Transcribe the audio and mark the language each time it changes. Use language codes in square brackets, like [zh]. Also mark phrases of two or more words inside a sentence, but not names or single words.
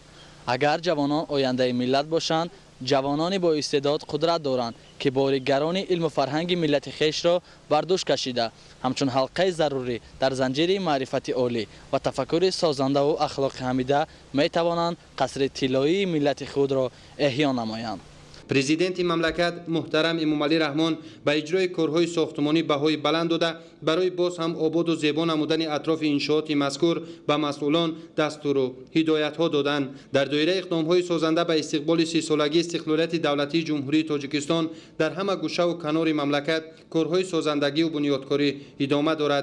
[tg] Агар ҷавонон ояндаи миллат бошанд, ҷавонони бо истеъдод қудрат доранд, ки бори гарони илму фарҳанги миллати хешро бар дӯш кашида ҳамчун ҳалқаи зарурӣ дар занҷири маърифати олӣ ва тафаккури созанда ва ахлоқи ҳамида метавонанд қасри тиллоии миллати худро эҳё намоянд. президенти мамлакат муҳтарам эмомалӣ раҳмон ба иҷрои корҳои сохтмонӣ баҳои баланд дода барои боз ҳам ободу зебо намудани атрофи иншооти мазкур ба масъулон дастуру ҳидоятҳо доданд. дар доираи иқдомҳои созанда ба истиқболи 30-солагии истиқлолияти давлатии ҷумҳурии тоҷикистон дар ҳама гӯшаву канори мамлакат корҳои созандагию бунёдкорӣ идома дорад.